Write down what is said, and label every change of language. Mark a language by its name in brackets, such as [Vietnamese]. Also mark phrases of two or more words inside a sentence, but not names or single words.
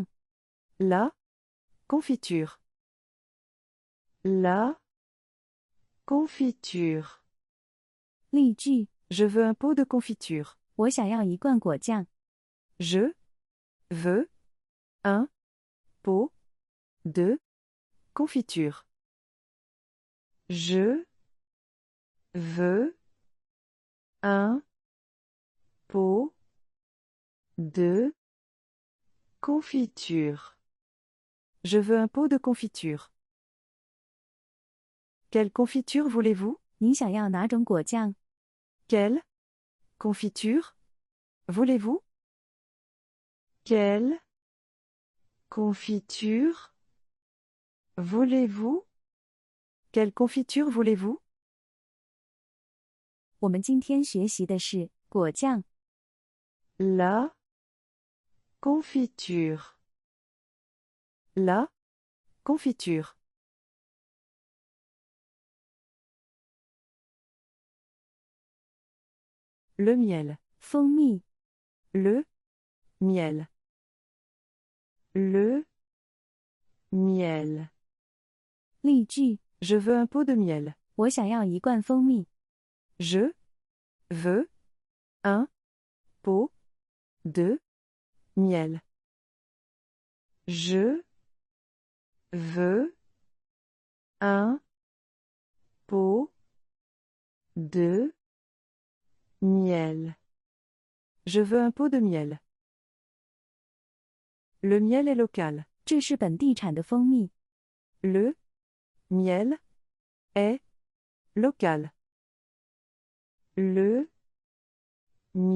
[French] La confiture. La confiture. [Chinese] 例句： [French] Je veux un pot de confiture. [Chinese] 我想要一罐果酱。 [French] Je veux un pot de confiture. Je veux un pot de confiture. Je veux un pot de confiture. Quelle confiture voulez-vous? [Chinese] 你想要哪种果酱？ [French] Quelle confiture voulez-vous? Quelle confiture voulez-vous? Quelle confiture voulez-vous? [Chinese] 我们今天学习的是果酱。 [French] La confiture. La confiture. Le miel. [Chinese] 蜂蜜。 [French] Le miel. Le miel. [Chinese] 例句： [French] Je veux un pot de miel. [Chinese] 我想要一罐蜂蜜。 [French] Je veux un pot de miel. Je veux un pot de miel. Je veux un pot de miel. Le miel est local. [Chinese] 这是本地产的蜂蜜。 [French] Le miel est local. Le